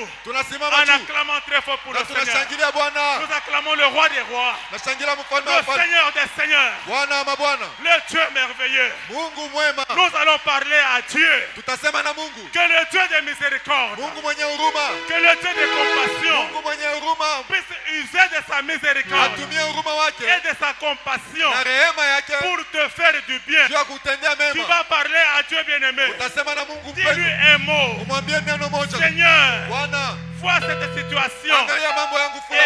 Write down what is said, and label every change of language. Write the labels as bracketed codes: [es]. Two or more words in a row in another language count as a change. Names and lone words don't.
[sw] Tunasimama [fr] en [sw] juu [fr] acclamant très fort pour [sw] na [fr] le Seigneur. [sw] tunashangilia Bwana, [fr] Nous acclamons le roi des rois, [sw] nashangilia mfalme wa [fr] le [sw] wafalme, [fr] Seigneur des seigneurs, [sw] Bwana wa mabwana, [fr] le Dieu merveilleux. [sw] Mungu mwema. [fr] Nous allons parler à Dieu, [sw] Tutasema na Mungu, [fr] que le Dieu de miséricorde, [sw] Mungu mwenye huruma, [fr] que le Dieu de compassion [sw] Mungu mwenye huruma [fr] puisse user de sa miséricorde [sw] atumie huruma wake [fr] et de sa compassion [sw] na rehema yake [fr] pour te faire du bien. [sw] juu ya kutendea [fr] Tu [sw] mema. [fr] vas parler à Dieu bien-aimé. [sw] Utasema na Mungu [fr] Dis-lui [sw] mpendwa, [fr] un mot. [sw] umwambie neno moja, [fr] Seigneur, [sw] Bwana, [fr] vois cette situation. [sw] angalia mambo yangu